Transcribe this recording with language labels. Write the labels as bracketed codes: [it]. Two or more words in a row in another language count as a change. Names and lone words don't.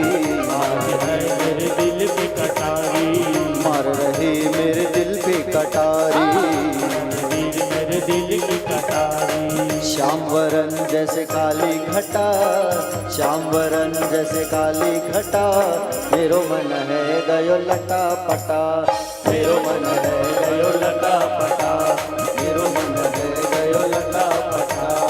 [hi] आज है मेरे दिल की कटारी, मार रही मेरे दिल पे कटारी। मेरे दिल की कटारी। श्याम वरन जैसे काली घटा, श्याम वरन जैसे काली घटा, [bra] मेरो मन है गयो लटा पटा, मेरो मन है गयो लटा पटा, मेरो मन है गयो लटा पटा।